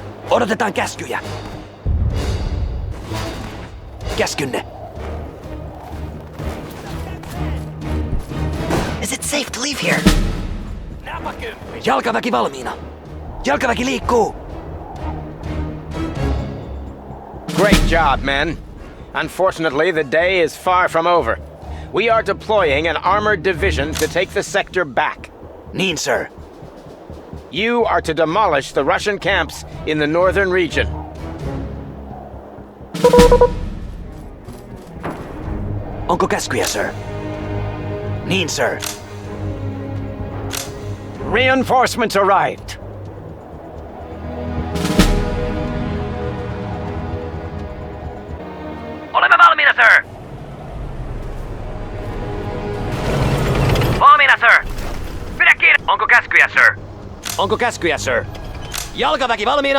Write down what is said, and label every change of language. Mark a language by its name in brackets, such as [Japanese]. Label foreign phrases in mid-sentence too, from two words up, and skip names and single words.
[Finnish] Odotetaan käskyjä. Käskynne. [English] Is it safe to leave here? [Finnish] Jalkaväki valmiina. Jalkaväki liikkuu. [English] Great job, men. Unfortunately, the day is far from over. We are deploying an armored division to take the sector back. [Finnish] Niin, sir. [English] You are to demolish the Russian camps in the northern region. [Finnish] Onko käskyjä, sir? Niin, sir. [English] Reinforcements arrived. [Finnish] Olemme valmiina, sir! Valmiina, sir! Pidä kiinni! Onko käskyjä, sir? Onko käskyjä, sir? Jalkaväki valmiina.